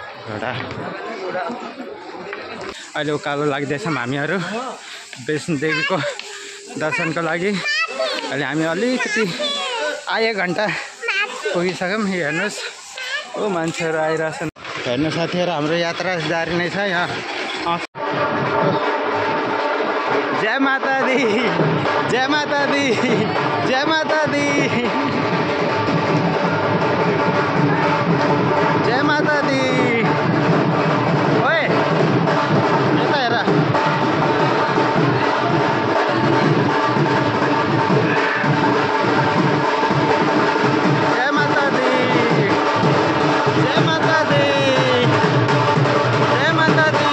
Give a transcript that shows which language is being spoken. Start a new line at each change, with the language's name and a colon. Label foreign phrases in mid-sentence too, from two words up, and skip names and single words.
Nepali: घोडा अहिले उकालो लाग्दैछौँ हामीहरू वैष्णोदेवीको दर्शनको लागि। अहिले हामी अलिकति 1 घन्टा पुगिसक्यौँ। हेर्नुहोस् ओ मान्छेहरू आइरहेछन्। हेर्नु साथीहरू हाम्रो यात्रा जारी नै छ।
Punjabi: यहाँ ਜੈ ਮਾਤਾ ਦੀ, ਜੈ ਮਾਤਾ ਦੀ, ਜੈ ਮਾਤਾ ਦੀ, ਜੈ ਮਾਤਾ ਦੀ।
Nepali: ओए यता हेर
Punjabi: ਜੈ ਮਾਤਾ ਦੀ, ਜੈ ਮਾਤਾ ਦੀ, ਜੈ ਮਾਤਾ ਦੀ।